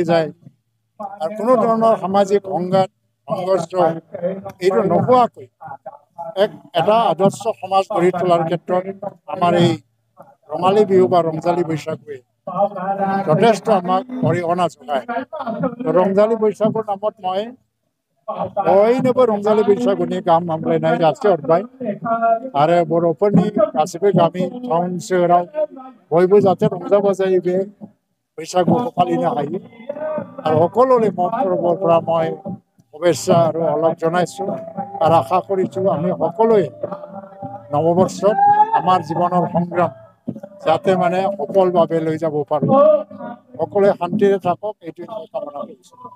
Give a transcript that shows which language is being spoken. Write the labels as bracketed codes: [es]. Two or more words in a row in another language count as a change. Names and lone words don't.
[as] যায় আৰু কোনো ধৰণৰ সামাজিক সংঘৰ্ষ এইটো নোহোৱাকৈ এটা আদৰ্শ সমাজ গঢ়ি তোলাৰ ক্ষেত্ৰত আমাৰ এই ৰঙালী বিহু বা ৰঙালী বৈশাগুৱে যথেষ্ট আমাক অৰিহণা যোগায় রংজালি বৈশাখুর নামত মই [brx] बयनोबो रंजालि बैसागुनि गाहाम हामलायनाय जासिहरबाय आरो बर'फोरनि गासिबो गामि टाउन सोहोराव बयबो जाहाथे रंजा बाजायै बे बैसागुखौ फालिनो हायो आरो [as] সকলোৰে মনৰ পৰা মই শুভেচ্ছা আৰু অলপ জনাইছো আৰু আশা কৰিছো আমি সকলোৱে নৱবৰ্ষত আমাৰ জীৱনৰ সংগ্ৰাম যাতে মানে সফলভাৱে লৈ যাব পাৰো সকলোৱে শান্তিৰে থাকক এইটোৱে মই কামনা কৰিছো।